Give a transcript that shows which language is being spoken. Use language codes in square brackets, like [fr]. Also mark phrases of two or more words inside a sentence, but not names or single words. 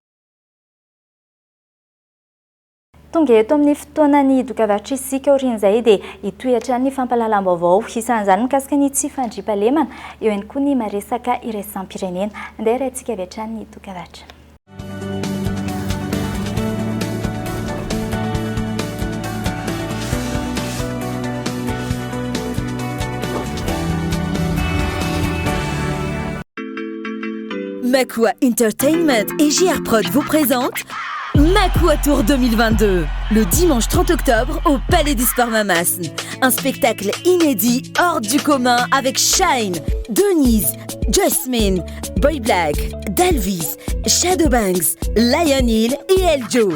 [mg] Tonga eto amin'ny fotoanany dokavatra isika orin'izay dia hitohatra ny fampahalalam-baovao isan'izany mikasika ny tsy fandriam-pahalemana eo ihany koa ny maresaka iraisam-pirenena andeha raintsika avy hatrany ny dokavatra. [fr] Makua Entertainment et JR Prod vous présentent Makua Tour 2022, le dimanche 30 octobre au Palais des Sports Mamas. Un spectacle inédit hors du commun avec Shine, Denise, Jasmine, Boy Black, Dalvis, Shadowbanks, Lion Hill et Eljo.